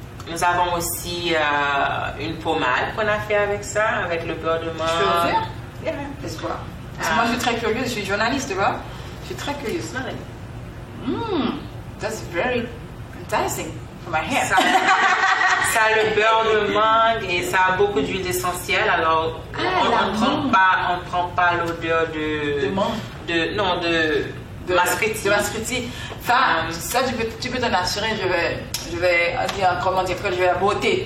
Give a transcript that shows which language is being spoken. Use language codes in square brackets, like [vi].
[fr] Nous avons aussi une pommade qu'on a fait avec ça, avec le beurre de mangue. Je peux ouvrir? Yeah, laisse voir. Parce que moi, je suis très curieuse, je suis journaliste, tu vois. Je suis très curieuse. [en] That's very enticing for my hair. [fr] Ça a le beurre de mangue et ça a beaucoup d'huile essentielle. Alors, on ne prend pas l'odeur de mangue. Non, de mascriti. De mascriti. Enfin, ça, tu peux t'en assurer, je vais dire, comment dire, que je vais la botter.